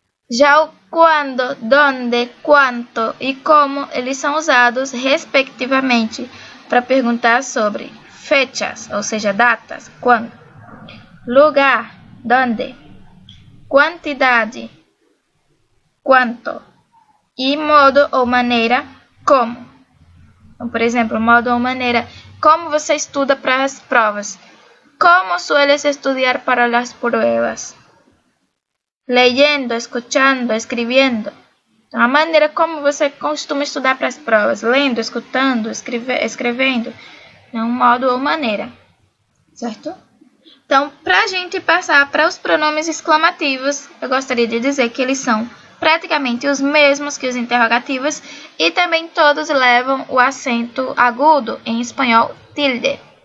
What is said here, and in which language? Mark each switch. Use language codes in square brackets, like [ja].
[pt] Já o quando, donde, quanto e como, eles são usados respectivamente para perguntar sobre fechas, ou seja, datas, quando, lugar, donde, quantidade, quanto, e modo ou maneira, como. Então, por exemplo, modo ou maneira, como você estuda para as provas? [es] Como sueles estudiar para las pruebas? Leyendo, escuchando, escrevendo. [pt] Então, a maneira como você costuma estudar para as provas. Lendo, escutando, escrevendo. É um modo ou maneira. Certo? Então, para a gente passar para os pronomes exclamativos, eu gostaria de dizer que eles são praticamente os mesmos que os interrogativos e também todos levam o acento agudo, em espanhol, tilde.